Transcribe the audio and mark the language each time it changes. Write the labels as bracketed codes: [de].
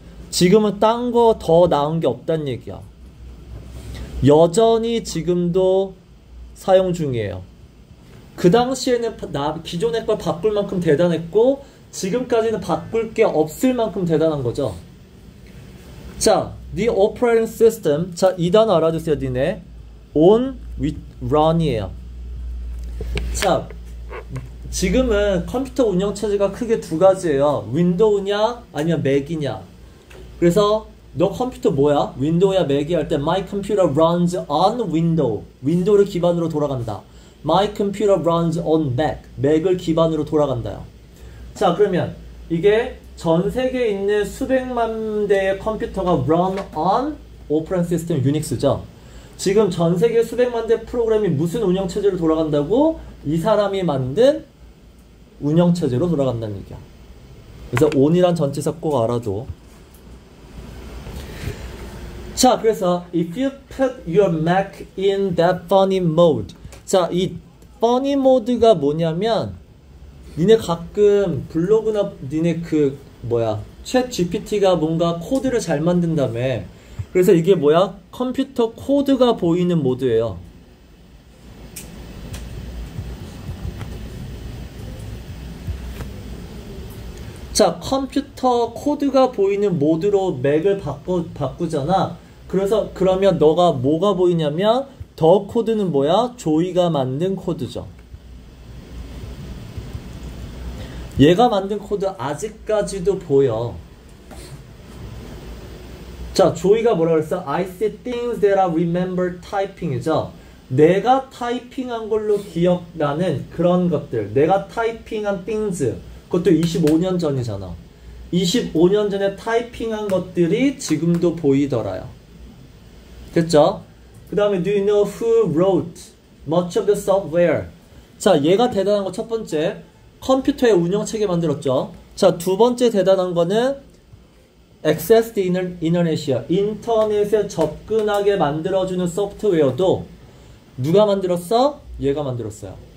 [ko] 지금은 딴 거 더 나은 게 없다는 얘기야. 여전히 지금도 사용 중이에요. 그 당시에는 기존의 걸 바꿀 만큼 대단했고, 지금까지는 바꿀 게 없을 만큼 대단한 거죠. [en] 자, the operating system. [ko] 자, 이 단어 알아두세요, 니네. [en] on with run이에요. [ko] 자, 지금은 컴퓨터 운영체제가 크게 두 가지예요. 윈도우냐 아니면 맥이냐. 그래서 너 컴퓨터 뭐야? 윈도우야 맥이야 할 때 [en] My computer runs on window. [ko] 윈도우를 기반으로 돌아간다. [en] My computer runs on Mac. [ko] 맥을 기반으로 돌아간다요. 자, 그러면 이게 전 세계에 있는 수백만 대의 컴퓨터가 [en] run on operating system [ko] 유닉스죠. 지금 전 세계 수백만 대 프로그램이 무슨 운영체제로 돌아간다고? 이 사람이 만든 운영체제로 돌아간다는 얘기야. 그래서 on이란 전치사 꼭 알아둬. [en] 자, 그래서 if you put your Mac in that funny mode. [ko] 자, 이 funny mode가 뭐냐면 니네 가끔 블로그나 니네 챗 GPT가 뭔가 코드를 잘 만든다며. 그래서 이게 뭐야? 컴퓨터 코드가 보이는 모드예요. 자, 컴퓨터 코드가 보이는 모드로 맥을 바꾸잖아. 그러면 너가 뭐가 보이냐면 더 코드는 뭐야? 조이가 만든 코드죠. 얘가 만든 코드 아직까지도 보여. 자, 조이가 뭐라 그랬어? [en] I see things that I remember typing이죠. [ko] 내가 타이핑한 걸로 기억나는 그런 것들. 내가 타이핑한 things. 그것도 25년 전이잖아. 25년 전에 타이핑한 것들이 지금도 보이더라요. 됐죠? 그 다음에 [en] do you know who wrote much of the software? [ko] 자, 얘가 대단한 거 첫 번째. 컴퓨터의 운영체계 만들었죠. 자, 두 번째 대단한 거는 [en] access the internet [ko] 이야. 인터넷에 접근하게 만들어주는 소프트웨어도 누가 만들었어? 얘가 만들었어요.